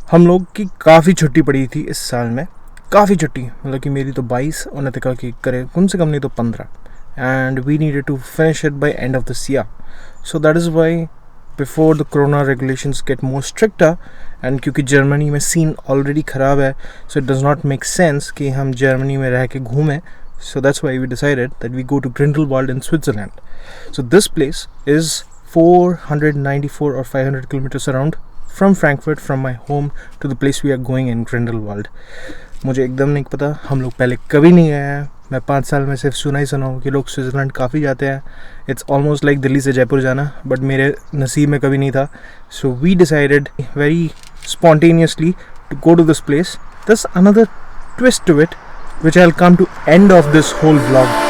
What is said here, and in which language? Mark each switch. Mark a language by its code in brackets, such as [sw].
[hi] हम लोग की काफ़ी छुट्टी पड़ी थी इस साल में, काफ़ी छुट्टी, मतलब कि मेरी तो 22 और नितिका की करे कम से कम नहीं तो 15, [en] And we needed to finish it by end of this year. So that is why before the corona regulations get more stricter, and [hi] क्योंकि जर्मनी में सीन ऑलरेडी ख़राब है, [en] so it does not make sense [hi] कि हम Germany में रह के घूमें. [en] So that's why we decided that we go to Grindelwald in Switzerland. So this place is 494 or 500 kilometers around from Frankfurt, from my home to the place we are going in Grindelwald. [hi] मुझे एकदम नहीं पता, हम लोग पहले कभी नहीं गए हैं। मैं 5 साल में सिर्फ सुना ही सुना हूँ कि लोग स्विट्ज़रलैंड काफ़ी जाते हैं। [en] it's almost like [hi] दिल्ली से जयपुर जाना, बट मेरे नसीब में कभी नहीं था। [en] So we decided very spontaneously to go to this place. This another twist to it which I'll come to end of this whole vlog.